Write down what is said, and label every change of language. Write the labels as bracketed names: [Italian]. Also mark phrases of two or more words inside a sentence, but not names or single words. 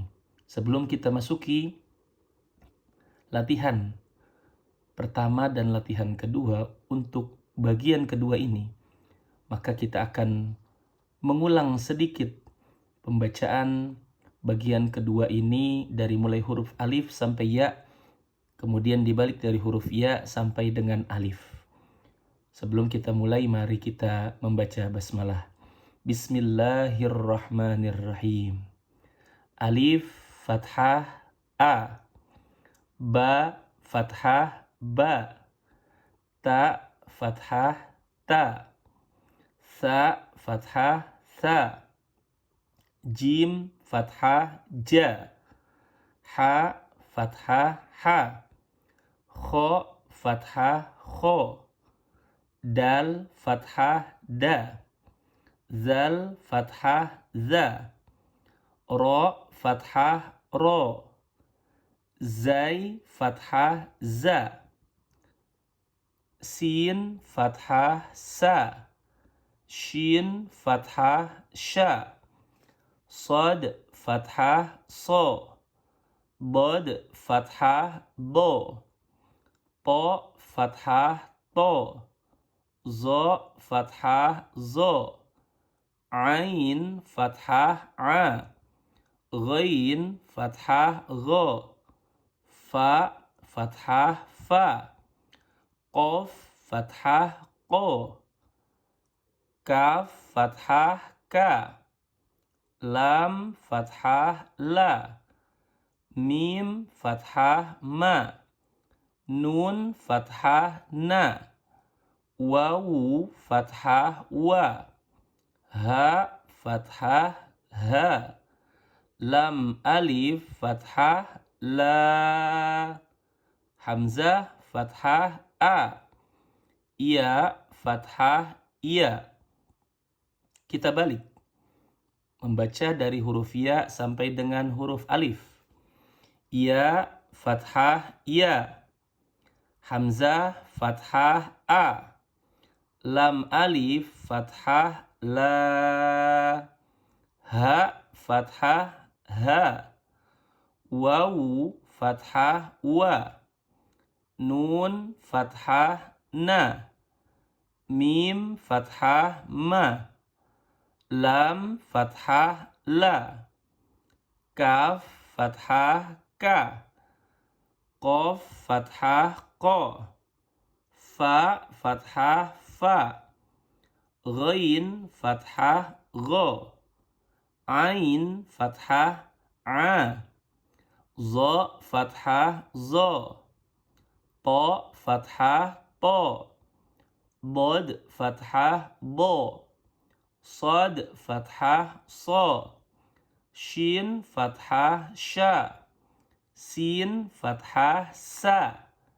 [Indonesian] Sebelum kita masuki latihan pertama dan latihan kedua untuk bagian kedua ini, maka kita akan mengulang sedikit pembacaan bagian kedua ini dari mulai huruf alif sampai ya, kemudian dibalik dari huruf ya sampai dengan alif. Sebelum kita mulai, mari kita membaca basmalah. [Arabic] بسم الله الرحمن الرحيم. [Indonesian] Alif fathah A, ba fathah ba, ta fathah ta, sa fathah sa, jim fathah ja, ha fathah ha, kho fathah kho, dal fathah da, zal fathah za, ro fathah ro, zai fathah za, sin fathah sa, shin fathah sha, sad fathah so, bod fathah bo, po fathah to, zo fathah zo, ain fathah a, ghain fathah gho, fa fathah fa, qaf fathah qo, kaf fathah ka, lam fathah la, mim fathah ma, nun fathah na, wawu fathah wa, ha fathah ha, lam alif fathah la, hamzah fathah a, ya fathah ya. Kita balik membaca dari huruf ya sampai dengan huruf alif. Ya fathah ya, hamzah fathah a, lam alif fathah la, ha fathah ha, wawu fathah wa, nun fathah na, mim fathah ma, lam fathah la, kaf fathah ka, qaf fathah ko, fa fathah fa, ghain fathah gho, ain fathah a, zo fathah zo, po fathah po, bod fathah bo, Sad fathah so, shin fathah sha, sin fathah sa,